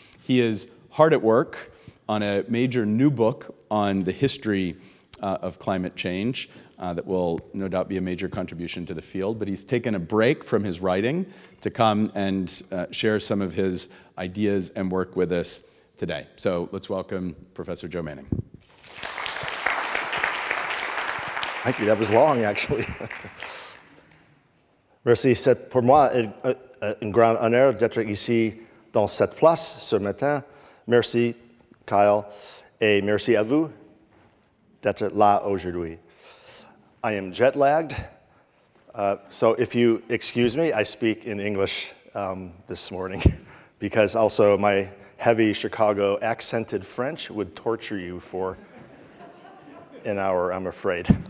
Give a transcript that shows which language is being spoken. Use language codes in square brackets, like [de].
[en] He is hard at work on a major new book on the history of climate change that will no doubt be a major contribution to the field, but he's taken a break from his writing to come and share some of his ideas and work with us today. So let's welcome Professor Joe Manning. Thank you, that was long actually. [fr] Merci, c'est pour moi un grand honneur d'être ici dans cette place ce matin. Merci Kyle, et merci à vous d'être là aujourd'hui. [en] I am jet lagged, so if you excuse me, I speak in English this morning because also my heavy Chicago accented French would torture you for an hour, I'm afraid.